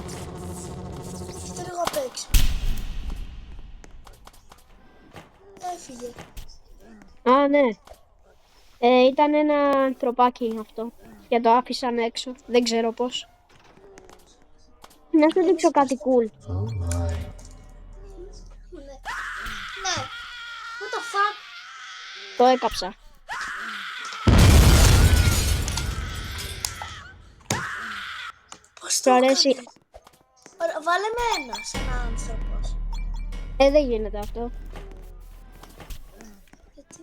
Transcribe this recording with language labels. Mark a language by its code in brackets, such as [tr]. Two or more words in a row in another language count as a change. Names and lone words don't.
[el] Κοίτα λίγο απ' έξω. Έφυγε. Α, ναι. Ήταν ένα ανθρωπάκι αυτό. Και το άφησαν έξω. Δεν ξέρω πώς. Να σου δείξω κάτι cool. Ναι. [en] What the fuck? [el] Το έκαψα. Πώς Σου το αρέσει? έκανες? Ωραία, βάλε με ένα σαν άνθρωπος. Δεν γίνεται αυτό. Γιατί?